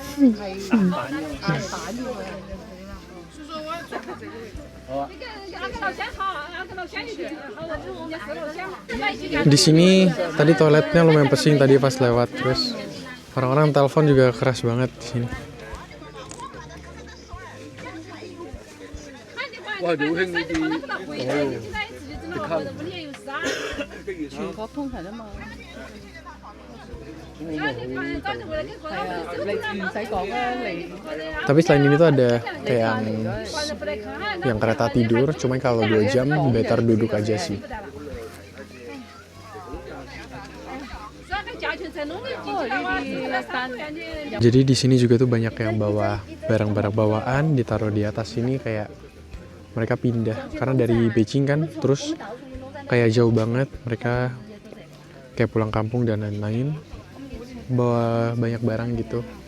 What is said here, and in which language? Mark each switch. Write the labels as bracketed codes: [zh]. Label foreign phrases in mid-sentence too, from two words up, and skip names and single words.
[id] Di sini tadi toiletnya lumayan pesing tadi pas lewat, terus orang-orang telepon juga keras banget di sini. Wah, [yue] 流行呢啲，你看，全國通行啊嘛。係啊，你唔使講啦，你 [id] Tapi selain ini tuh ada kayak yang kereta tidur, cuman kalau 2 jam better duduk aja sih. Jadi di sini juga tuh banyak yang bawa barang-barang bawaan ditaruh di atas sini, kayak mereka pindah karena dari Beijing kan, terus kayak jauh banget, mereka kayak pulang kampung dan lain-lain, bawa banyak barang gitu.